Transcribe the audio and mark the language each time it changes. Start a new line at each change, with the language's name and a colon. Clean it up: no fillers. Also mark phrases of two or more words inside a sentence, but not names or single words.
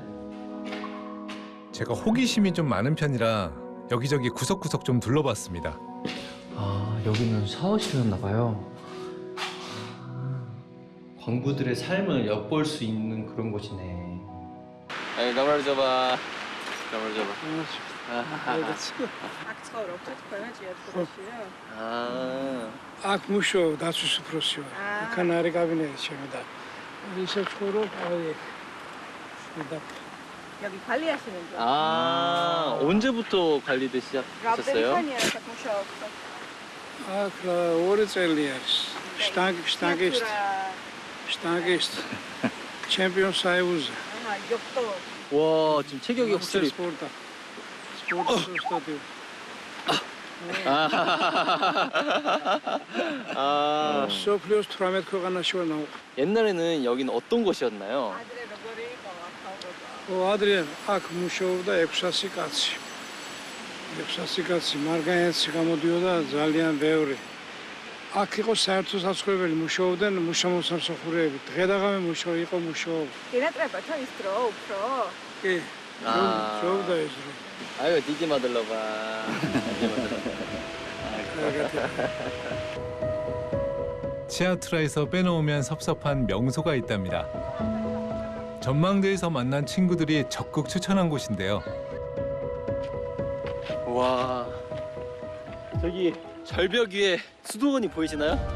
Korean: 제가 호기심이 좀 많은 편이라 여기저기 구석구석 좀 둘러봤습니다. 아, 여기는 샤워실이었나 봐요. 광부들의 삶을 엿볼 수 있는 그런 곳이네. 아니, 가만히 줘봐. 가만히 줘봐.
Georgian: აქ ცხოვრობთ თქვენ ჯიათურაშია
Korean: 아,
Georgian: აქ მუშაობ დაცვის უფროსი ვარ. აქან არის კაბინეტი ჩემი და ისე ცხოვრობ აი და
Korean: 여기 관리하시는 분. 아, 언제부터 관리를 시작하셨어요?
Georgian: რამდენიხანია მუშაობთ? აქ 2 წელი არის. შტანგისტ.
Russian: чемпион союза.
Georgian: აჰა, იოპტო.
Korean: 와, 지금 체격이 확실히
Georgian: სპორტა. სპორტი.
Korean: 아,
Georgian: სოფლიოს 18 ქვეყანაში ვარ ნაუყ.
Korean: 옛날에는 여기는 어떤 곳이었나요?
Georgian: ადრე როგორი იყო ახალგაზრდა? ადრიან აქ მუშაობდა 600 კაცი. 600 კაცი მარგანეცი გამოდიოდა ძალიან ბევრი. აქ იყო საერთო საზღვრებელი მუშაობდნენ მუშამოსამსახურეები. დღე-დაღამე იყო მუშაობა. გენატრებათა ის დრო უფრო? კი.
Korean: 아.
Georgian: ჯობდა ეს დრო. აუ, დიდი მადლობა.
Korean: 치아트라에서 빼놓으면 섭섭한 명소가 있답니다. 전망대에서 만난 친구들이 적극 추천한 곳인데요. 와, 저기 절벽 위에 수도원이 보이시나요?